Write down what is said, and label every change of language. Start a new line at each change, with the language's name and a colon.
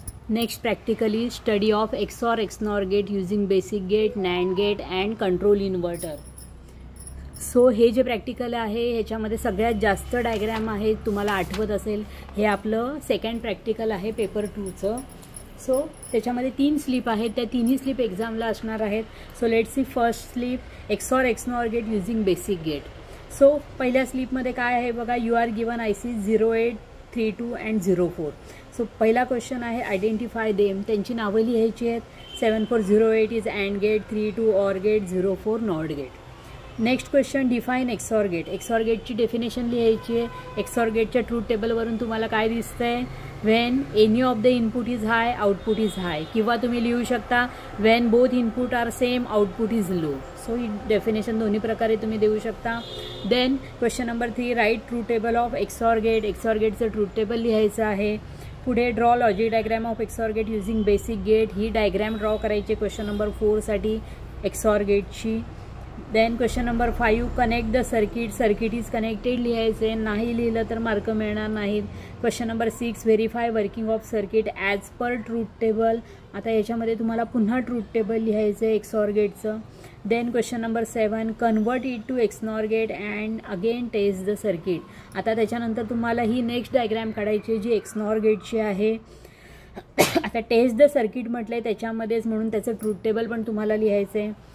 English: Next practical is study of XOR XNOR gate using basic gate, NAND gate and control inverter.
Marathi: So हे जे practical आहे ह्याच्यामध्ये सगळ्यात जास्त डायग्रॅम आहे, तुम्हाला आठवत असेल हे आपलं सेकंड प्रॅक्टिकल आहे पेपर 2चं. सो त्याच्यामध्ये 3 स्लिप आहेत, त्या तिन्ही स्लिप एक्झामला असणार आहेत.
English: So let's see first slip XOR XNOR gate using basic gate.
Marathi: So पहिल्या स्लिपमध्ये काय आहे बघा,
English: You are given IC 0832 and 04.
Marathi: So पहिला क्वेश्चन आहे
English: identify them,
Marathi: त्यांची नावं लिहायची आहेत.
English: 7408 is and gate, 32 or gate, 04 not gate. Next question define XOR gate.
Marathi: XOR गेटची डेफिनेशन लिहायची आहे. XOR गेटच्या ट्रूथ टेबलवरून तुम्हाला काय दिसतंय,
English: when any of the input is high
Marathi: output is hi, किंवा तुम्ही लिहू शकता
English: When both input are same output is low.
Marathi: So he definition दोन्ही प्रकारे तुम्ही देऊ शकता.
English: Then question number 3 write truth table of XOR gate.
Marathi: XOR गेटचं truth table लिहायचं आहे. पुढे
English: Draw logic diagram of XOR gate using basic gate.
Marathi: He diagram draw करायची question number 4 साठी XOR गेटची.
English: Then question number 5 connect the circuit.
Marathi: Circuit is connected लिहायचे, नाही लिहिलं तर मार्क मिळणार नाहीत.
English: Question number 6 verify working of circuit as per truth table.
Marathi: आता याच्यामध्ये तुम्हाला पुन्हा ट्रूथ टेबल लिहायचं आहे XOR गेटचं.
English: Then question number 7 convert it to XNOR gate and again test the circuit.
Marathi: आता त्याच्यानंतर तुम्हाला ही नेक्स्ट डायग्रॅम काढायची जी XNOR गेटची आहे. आता
English: test the circuit
Marathi: म्हटलं आहे त्याच्यामध्येच, म्हणून त्याचं ट्रूथ टेबल पण तुम्हाला लिहायचं आहे.